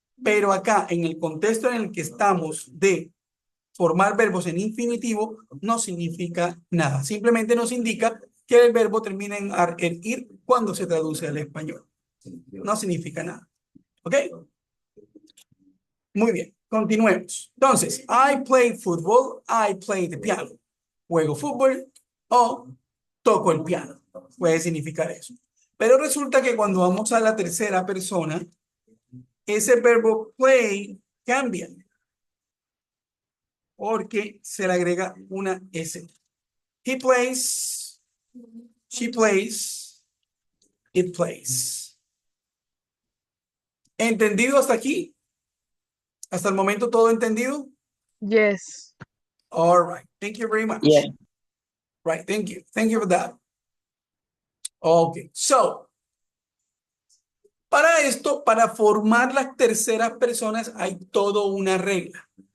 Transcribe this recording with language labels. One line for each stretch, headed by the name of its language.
Spanish: Pero acá, en el contexto en el que estamos de formar verbos en infinitivo, no significa nada. Simplemente nos indica que el verbo termina en ar, el ir, cuando se traduce al español. No significa nada. ¿Ok? Muy bien, continuemos.
English: Entonces, I play football, I play the piano.
Spanish: Juego fútbol o toco el piano. Puede significar eso. Pero resulta que cuando vamos a la tercera persona, ese verbo play cambia porque se le agrega una S.
English: He plays, she plays, it plays.
Spanish: ¿Entendido hasta aquí? ¿Hasta el momento todo entendido?
English: Yes. All right. Thank you very Yeah. much. Right. Thank you. Thank you for that. Okay.
Spanish: So, para esto, para formar las terceras personas, hay toda una regla.